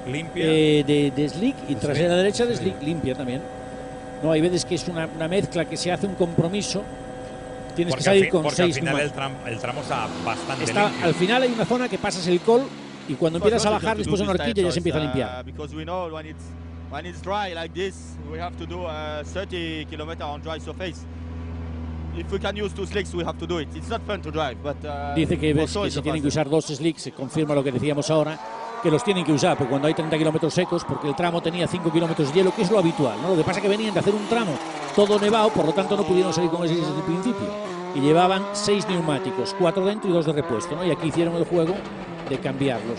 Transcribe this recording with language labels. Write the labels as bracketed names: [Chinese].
[Spanish] limpia de slick y trasera derecha de slick limpia también. No, hay veces que es una mezcla que se hace un compromiso. Tienes que salir con 6. Al final el tramo está bastante limpio. Al final hay una zona que pasas el col y cuando empiezas a bajar después de una horquilla ya se empieza a limpiar. [English] Because we know when it's dry like this, we have to do 30 km on dry surface. If we can use 2 slicks, we have to do it. It's not fun to drive, but [Spanish] dice que ves que se tienen que usar 2 slicks, se confirma lo que decíamos ahora, que los tienen que usar, porque cuando hay 30 kilómetros secos, porque el tramo tenía 5 kilómetros de hielo, que es lo habitual, ¿no? Lo que pasa es que venían de hacer un tramo todo nevado, por lo tanto no pudieron salir con ese desde el principio. Y llevaban 6 neumáticos, 4 dentro y 2 de repuesto, ¿no? Y aquí hicieron el juego de cambiarlos.